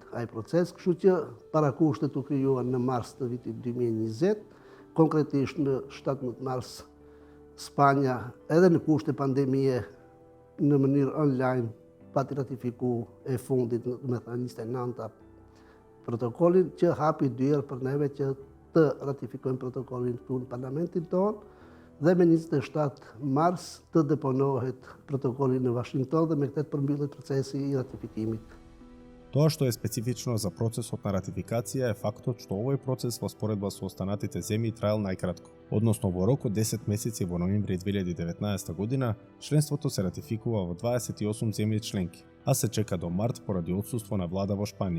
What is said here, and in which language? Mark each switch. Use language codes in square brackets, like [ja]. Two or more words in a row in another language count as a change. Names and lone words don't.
[sq] ai proces, kështu që parakushtet u krijuan në mars të vitit 2020, konkretisht në 17 mars Spanja, edhe në kushte pandemie në mënyrë online, pati ratifiku e fundit, me thënë 29 protokollin, që hapi dyer për neve që të ratifikojmë protokollin këtu në parlamentin tonë, dhe me 27 mars të deponohet protokolli në Washington dhe me këtë përmbyllet procesi i ratifikimit. [mk] Тоа што е специфично за процесот на ратификација е фактот што овој процес во споредба со останатите земји траел најкратко. Односно во рок од 10 месеци во ноември 2019 година, членството се ратификува во 28 земји членки, а се чека до март поради отсуство на влада во Шпанија.